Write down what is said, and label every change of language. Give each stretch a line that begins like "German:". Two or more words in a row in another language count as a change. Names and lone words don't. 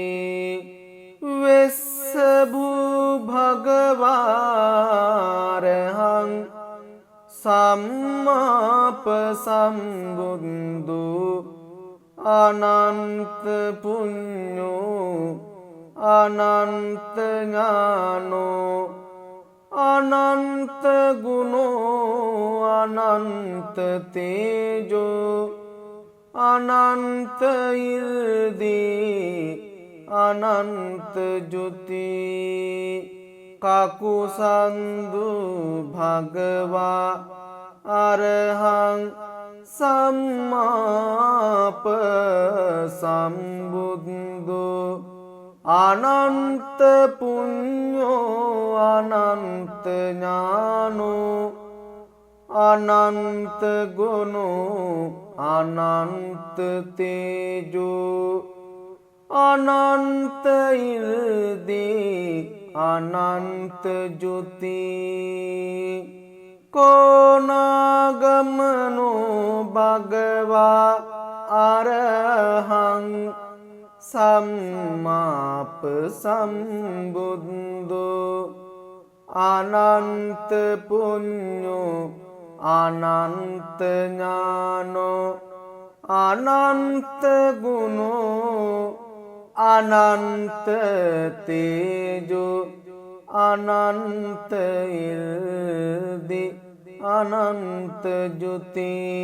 Pali: වෙස්ස භූ භගවාරහං සම්මාප සම්බුද්ධෝ අනන්ත පුඤ්ඤෝ අනන්ත ඥානෝ අනන්ත ගුණෝ අනන්ත තේජෝ අනන්ත ඉර්ධි අනන්ත ජුති කකුසන්දු භගවා අරහං සම්මාප සම්බුද්ධෝ අනන්ත පුඤ්ඤෝ අනන්ත ඥානෝ අනන්ත ගුණෝ අනන්ත තේජෝ අනන්ත ඉර්ධි අනන්ත ජුති කෝනාගමනෝ භගවා අරහං සම්මාප සම්බුද්ධෝ අනන්ත පුඤ්ඤෝ අනන්ත ඥානෝ අනන්ත ගුණෝ අනන්ත තේජෝ අනන්ත ඉර්ධි අනන්ත ජුති